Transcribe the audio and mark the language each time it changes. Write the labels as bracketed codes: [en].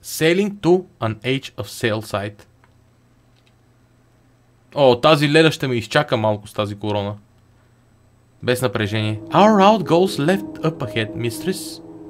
[en] Sailing to an Age of Sail Site. [bg] О, тази леда ще ме изчака малко с тази корона. Без напрежение. [en] Our route goes left up ahead, mistress.